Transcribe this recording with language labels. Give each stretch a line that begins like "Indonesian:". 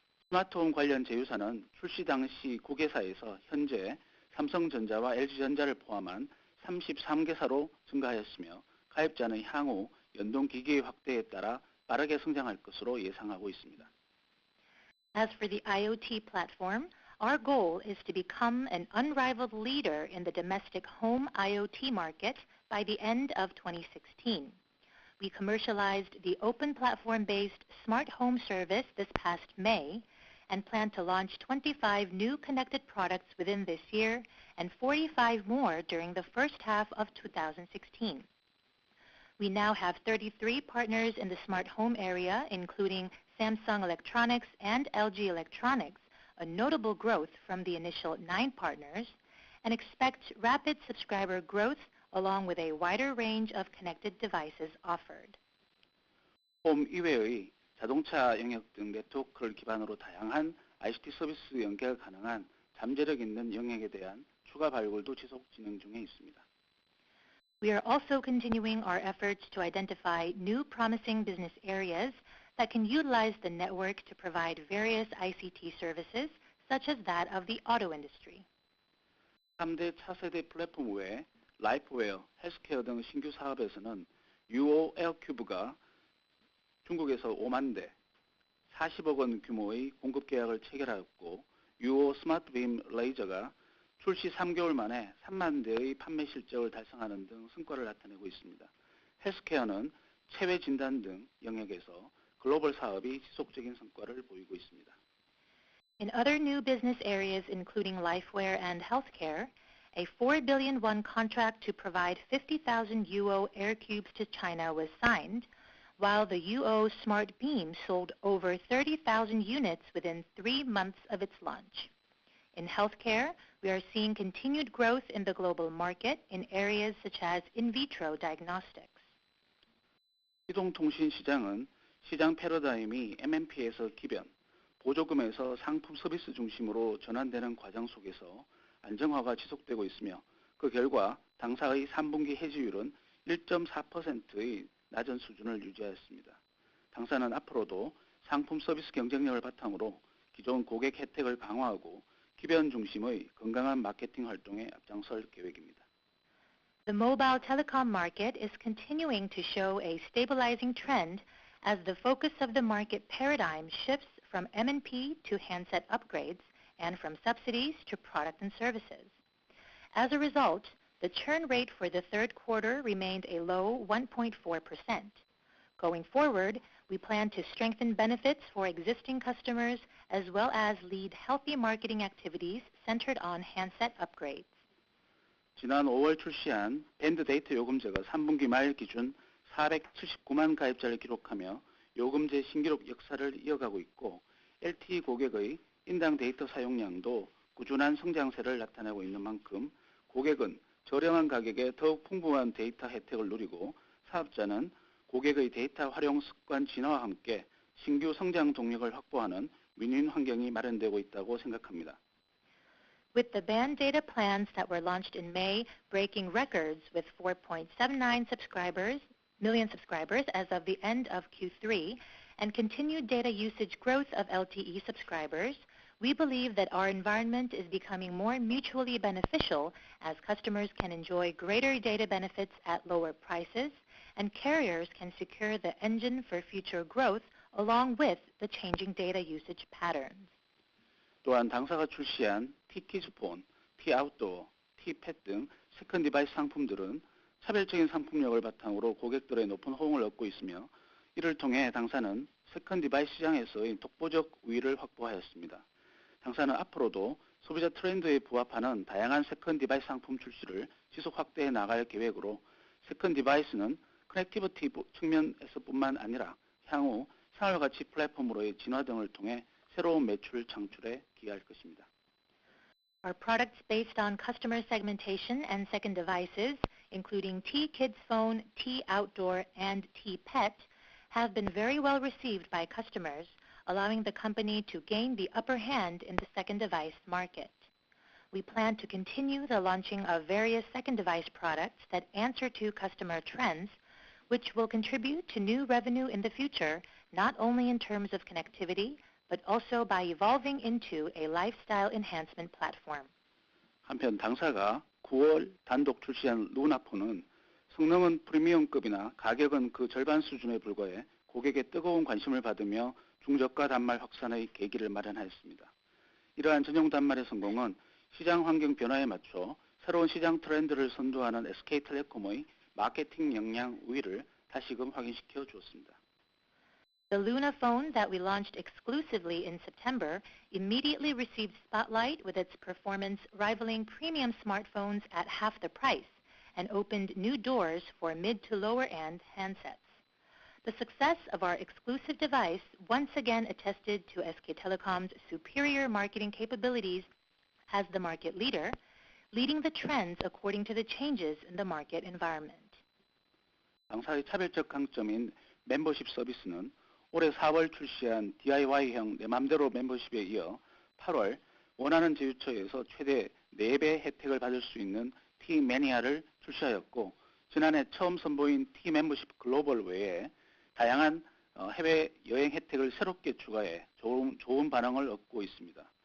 Korean: 스마트홈 관련 제휴사는 출시 당시 9개사에서 현재 삼성전자와 LG전자를 포함한 33개사로 증가하였으며 가입자는 향후 연동 기기의 확대에 따라 빠르게 성장할 것으로 예상하고 있습니다.
English: As for the IoT platform, our goal is to become an unrivaled leader in the domestic home IoT market by the end of 2016. we commercialized the open platform-based smart home service this past May and plan to launch 25 new connected products within this year and 45 more during the first half of 2016. We now have 33 partners in the smart home area, including Samsung Electronics and LG Electronics, a notable growth from the initial 9 partners, and expect rapid subscriber growth along with a wider range of connected devices offered.
Korean: 홈 이외의 자동차 영역 등 네트워크를 기반으로 다양한 ICT 서비스 연계가 가능한 잠재력 있는 영역에 대한 추가 발굴도 지속 진행 중에 있습니다.
English: We are also continuing our efforts to identify new promising business areas that can utilize the network to provide various ICT services, such as that of the auto industry.
Korean: 3대 차세대 플랫폼 외에 라이프웨어, 헬스케어 등 신규 사업에서는 UO 에어큐브가 중국에서 5만 대, 40억 원 규모의 공급 계약을 체결하였고 UO 스마트빔 레이저가 출시 3개월 만에 3만 대의 판매 실적을 달성하는 등 성과를 나타내고 있습니다. 헬스케어는 체외 진단 등 영역에서 글로벌 사업이 지속적인 성과를 보이고 있습니다.
English: In other new business areas including lifeware and healthcare, a 4 billion won contract to provide 50,000 UO air cubes to China was signed, while the UO Smart Beam sold over 30,000 units within 3 months of its launch. In healthcare, we are seeing continued growth in the global market in areas such as in vitro diagnostics.
Korean: 이동통신 시장은 시장 패러다임이 MNP에서 기변, 보조금에서 상품 서비스 중심으로 전환되는 과정 속에서 안정화가 지속되고 있으며 그 결과 당사의 3분기 해지율은 1.4%의 낮은 수준을 유지하였습니다. 당사는 앞으로도 상품 서비스 경쟁력을 바탕으로 기존 고객 혜택을 강화하고 기변 중심의 건강한 마케팅 활동에 앞장설 계획입니다.
English: The mobile telecom market is continuing to show a stabilizing trend as the focus of the market paradigm shifts from M&P to handset upgrades and from subsidies to product and services. As a result, the churn rate for the third quarter remained a low 1.4%. Going forward, we plan to strengthen benefits for existing customers as well as lead healthy marketing activities centered on handset upgrades.
Korean: 지난 5월 출시한 밴드 데이터 요금제가 3분기 말 기준 479만 가입자를 기록하며 요금제 신기록 역사를 이어가고 있고 LTE 고객의 인당 데이터 사용량도 꾸준한 성장세를 나타내고 있는 만큼 고객은 저렴한 가격에 더욱 풍부한 데이터 혜택을 누리고 사업자는 고객의 데이터 활용 습관 진화와 함께 신규 성장 동력을 확보하는 윈윈 환경이 마련되고 있다고 생각합니다.
English: With the band data plans that were launched in May breaking records with 4.79 million subscribers as of the end of Q3 and continued data usage growth of LTE subscribers, we believe that our environment is becoming more mutually beneficial as customers can enjoy greater data benefits at lower prices and carriers can secure the engine for future growth along with the changing data usage patterns.
Korean: 또한 당사가 출시한 T-키즈폰, T-아웃도어, T-팻 등 세컨 디바이스 상품들은 차별적인 상품력을 바탕으로 고객들의 높은 호응을 얻고 있으며 이를 통해 당사는 세컨 디바이스 시장에서의 독보적 우위를 확보하였습니다. 당사는 앞으로도 소비자 트렌드에 부합하는 다양한 세컨 디바이스 상품 출시를 지속 확대해 나갈 계획으로 세컨 디바이스는 커넥티비티 측면에서뿐만 아니라 향후 생활가치 플랫폼으로의 진화 등을 통해 새로운 매출 창출에 기여할 것입니다.
English: Our products based on customer segmentation and second devices, including T-Kids Phone, T-Outdoor, and T-Pet, have been very well received by customers, allowing the company to gain the upper hand in the second device market. We plan to continue the launching of various second device products that answer to customer trends, which will contribute to new revenue in the future, not only in terms of connectivity, but also by evolving into a lifestyle enhancement platform.
Korean: 한편 당사가 9월 단독 출시한 루나폰은 성능은 프리미엄급이나 가격은 그 절반 수준에 불과해 고객의 뜨거운 관심을 받으며 중저가 단말 확산의 계기를 마련하였습니다. 이러한 전용 단말의 성공은 시장 환경 변화에 맞춰 새로운 시장 트렌드를 선도하는 SK텔레콤의 마케팅 역량 우위를 다시금 확인시켜 주었습니다.
English: The Luna phone that we launched exclusively in September immediately received spotlight with its performance rivaling premium smartphones at half the price and opened new doors for mid to lower end handsets. The success of our exclusive device once again attested to SK Telecom's superior marketing capabilities as the market leader, leading the trends according to the changes in the market environment.
Korean: 당사의 차별적 강점인 멤버십 서비스는 올해 4월 출시한 DIY형 내 맘대로 멤버십에 이어 8월 원하는 제휴처에서 최대 4배 혜택을 받을 수 있는 T-매니아를 출시하였고, 지난해 처음 선보인 T-멤버십 글로벌 외에 다양한 해외 여행 혜택을 새롭게 추가해 좋은 반응을 얻고 있습니다.